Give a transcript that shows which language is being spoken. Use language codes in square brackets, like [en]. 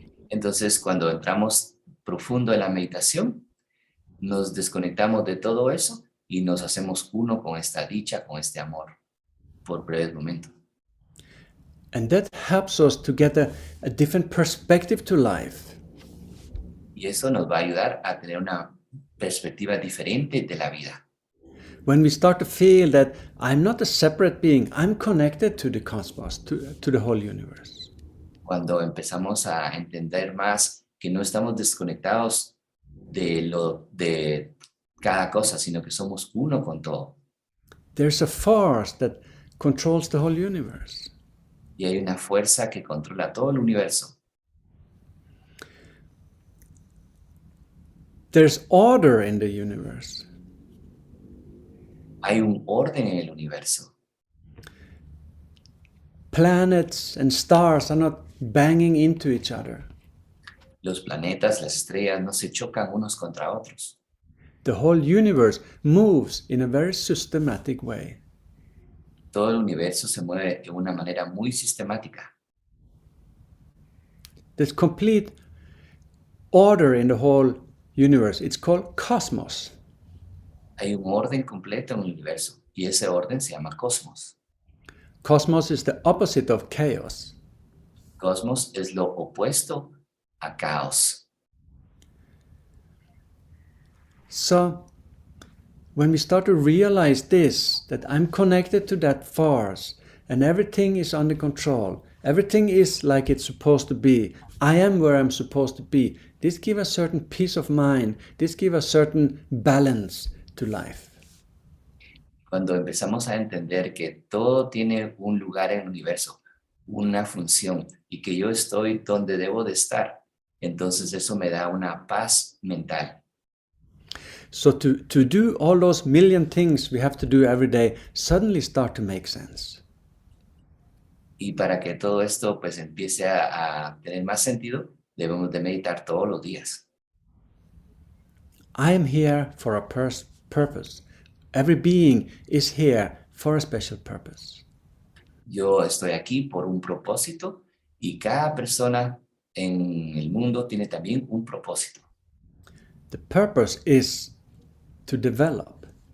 [es] Entonces, cuando entramos profundo en la meditación, nos desconectamos de todo eso y nos hacemos uno con esta dicha, con este amor, por breves momentos. [en] And that helps us to get a different perspective to life. [es] Y eso nos va a ayudar a tener una perspectiva diferente de la vida. [en] When we start to feel that I'm not a separate being, I'm connected to the cosmos, to the whole universe. [es] Cuando empezamos a entender más que no estamos desconectados de cada cosa, sino que somos uno con todo. [en] There's a force that controls the whole universe. [es] Y hay una fuerza que controla todo el universo. [en] There's order in the universe. [es] Hay un orden en el universo. [en] Planets and stars are not banging into each other. [es] Los planetas, las estrellas no se chocan unos contra otros. [en] The whole universe moves in a very systematic way. [es] Todo el universo se mueve de una manera muy sistemática. [en] There's complete order in the whole universe. It's called cosmos. [es] Hay un orden completo en el universo y ese orden se llama cosmos. [en] Cosmos is the opposite of chaos. [es] Cosmos es lo opuesto a caos. [en] So, when we start to realize this, that I'm connected to that force and everything is under control, everything is like it's supposed to be, I am where I'm supposed to be, this gives a certain peace of mind, this gives a certain balance to life. [es] Cuando empezamos a entender que todo tiene un lugar en el universo, una función, y que yo estoy donde debo de estar, entonces eso me da una paz mental. [en] So to do all those million things we have to do every day suddenly start to make sense. [es] Y para que todo esto pues empiece a tener más sentido, debemos de meditar todos los días. [en] I am here for a purpose. Every being is here for a special purpose. [es] Yo estoy aquí por un propósito y cada persona en el mundo tiene también un propósito. [en] The purpose is to develop.